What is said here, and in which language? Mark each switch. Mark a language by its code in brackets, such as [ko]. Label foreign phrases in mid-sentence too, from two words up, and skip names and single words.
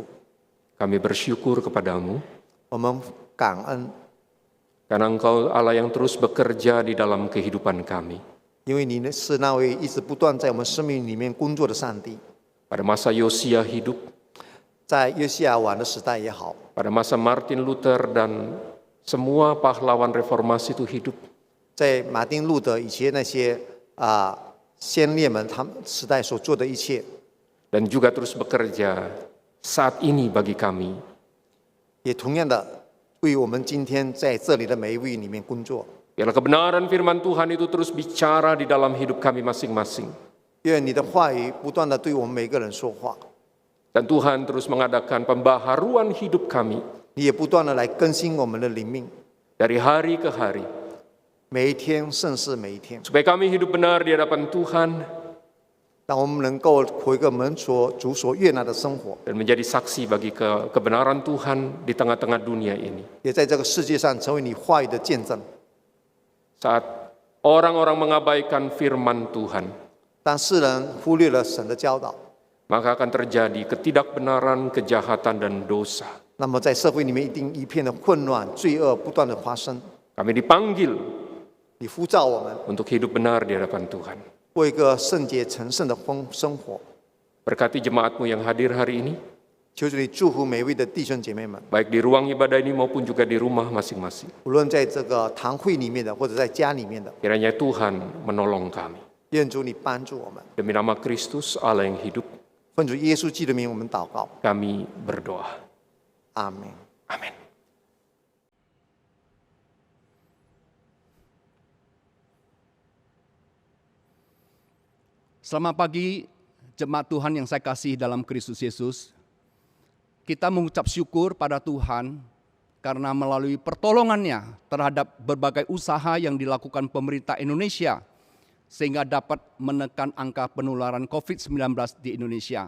[id] kami bersyukur kepadamu [zh] 我们感恩， [id] karena Engkau Allah yang terus bekerja di dalam kehidupan kami. [zh] 因为你是那位一直不断在我们生命里面工作的上帝。 [id] Pada masa Yosia hidup, [zh] 在约西亚王的时代也好， [id] pada masa Martin Luther dan semua pahlawan reformasi itu hidup. [zh] 在马丁路德以前那些先烈们他们时代所做的一切， [id] Dan juga terus bekerja saat ini bagi kami. [zh] 也同样的为我们今天在这里的每一位里面工作。 [id] Biarlah kebenaran firman Tuhan itu terus bicara di dalam hidup kami masing-masing. [zh] 愿你的话语不断的对我们每个人说话， [id] Dan Tuhan terus mengadakan pembaharuan hidup kami [zh] 你也不断的来更新我们的灵命， [id] dari hari ke hari. [zh] 每一天胜似每一天， [id] Supaya kami hidup benar di hadapan Tuhan [zh] 让我们能够活一个门所主所悦纳的生活， [id] dan menjadi saksi bagi kebenaran Tuhan di tengah-tengah dunia ini. [zh] 也在这个世界上成为你话语的见证。 [id] Saat orang-orang mengabaikan firman Tuhan, [zh] 当世人忽略了神的教导， [id] maka akan terjadi ketidakbenaran, kejahatan, dan dosa. [zh] 那么在社会里面一定一片的混乱、罪恶不断的发生。 [id] Kami dipanggil [zh] 你呼召我们 [id] untuk hidup benar di hadapan Tuhan. [zh] 过一个圣洁成圣的生活。 [id] Berkati jemaatmu yang hadir hari ini, [zh] 求主你祝福每一位的弟兄姐妹们， [id] baik di ruang ibadah ini maupun juga di rumah masing-masing. [zh] 无论在这个堂会里面的，或者在家里面的， [id] Kiranya Tuhan menolong kami. [zh] 愿主你帮助我们。 [id] Demi nama Kristus Allah yang hidup, [zh] 奉主耶稣基督的名，我们祷告， [id] kami berdoa. [zh] 阿门。 [id] Amin. Selamat pagi, jemaat Tuhan yang saya kasih dalam Kristus Yesus. Kita mengucap syukur pada Tuhan karena melalui pertolongannya terhadap berbagai usaha yang dilakukan pemerintah Indonesia sehingga dapat menekan angka penularan COVID-19 di Indonesia.